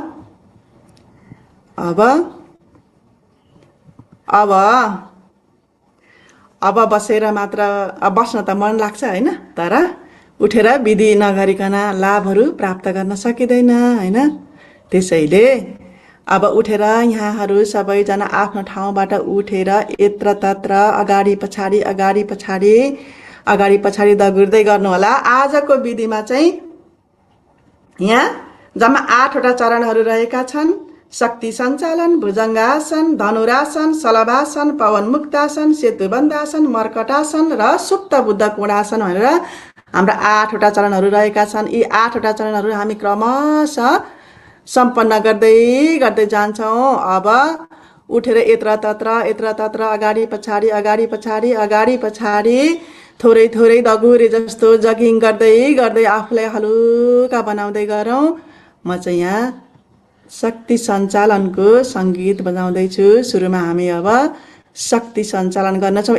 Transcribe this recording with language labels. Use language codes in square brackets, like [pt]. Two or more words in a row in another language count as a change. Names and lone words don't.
[ne] अब बसेर मात्र बस्न त मन लाग्छ होइन, तर उठेर विधि नगरिकन लाभहरू प्राप्त गर्न सकिँदैन होइन। त्यसैले अब उठेर यहाँहरू सबैजना आफ्नो ठाउँबाट उठेर यत्र तत्र अगाडि पछाडि दगुर्दै गर्नुहोला। आजको विधिमा चाहिँ यहाँ जम्मा 8वटा चरणहरू रहेका छन्। शक्ति सञ्चालन, भुजङ्गासन, धनुरासन, शलभासन, पवन मुक्तासन, सेतुबन्धासन, मर्कटासन र सुप्त बुद्ध कोणासन भनेर हाम्रा 8वटा चरणहरू रहेका छन्। यी 8वटा चरणहरू हामी क्रमशः सम्पन्न गर्दै गर्दै जान्छौँ। अब उठेर यत्र तत्र अगाडि पछाडि थोरै थोरै दगुरे जस्तो जगिङ गर्दै गर्दै आफूलाई हलुका बनाउँदै गरौँ। म चाहिँ यहाँ शक्ति सञ्चालनको सङ्गीत बजाउँदैछु। सुरुमा हामी अब शक्ति सञ्चालन गर्नेछौँ।